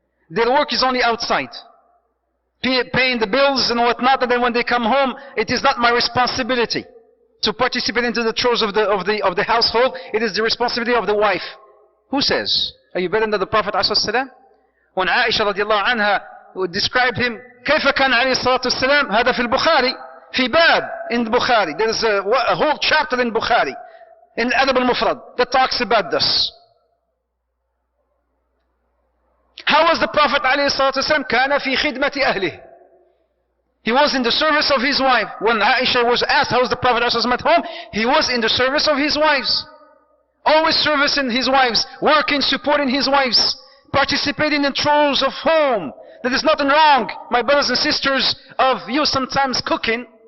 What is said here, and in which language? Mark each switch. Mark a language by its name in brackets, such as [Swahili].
[English] Their work is only outside. Paying the bills and whatnot, and then when they come home, it is not my responsibility to participate into the chores of the household. It is the responsibility of the wife. Who says? Are you better than the Prophet ﷺ? When Aisha radiallahu anha described him, [Arabic] كيف كان عليه الصلاة والسلام؟ هذا في البخاري في باب [English] in Bukhari. There is a whole chapter in Bukhari, in Adab al-Mufrad, that talks about this. How was the Prophet [Arabic] عليه الصلاة والسلام؟ كان في خدمة أهله. [English] He was in the service of his wife. When Aisha was asked how was the Prophet ﷺ at home, he was in the service of his wives. Always servicing his wives, working, supporting his wives, participating in chores of home. There is nothing wrong, my brothers and sisters, of you sometimes cooking.